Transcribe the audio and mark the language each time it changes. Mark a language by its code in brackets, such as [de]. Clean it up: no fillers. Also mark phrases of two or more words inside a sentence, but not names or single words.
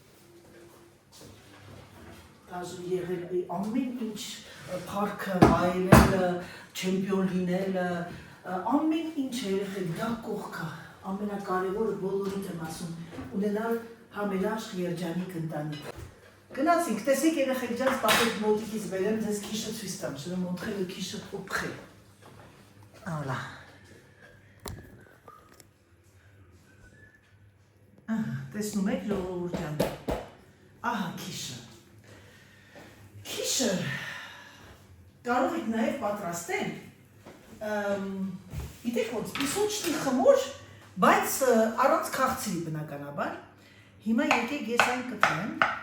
[hy] Դաժե եղել ամեն ինչ փառքը վայելելը, չեմպիոն լինելը, ամեն ինչ երեխեք դա կողքա, ամենակարևորը բոլորիդ եմ ասում, ունենալ համերաշխ երջանիկ ընտանիք։ Գնացինք, տեսեք երեխեք ջան, սպասեք մոտիկից բերեմ, ձեզ քիշը ցույց տամ, [fr] je vais montrer le quiche au près. Voilà. [hy] Տեսնում եք ժողովուրդ ջան։ Ահա քիշը։ Քիշը կարող եք նաև պատրաստել, գիտեք ոնց, պիսոչնի խմոր, բայց առանց քաղցրի բնականաբար, հիմա եկեք ես այն կտրեմ,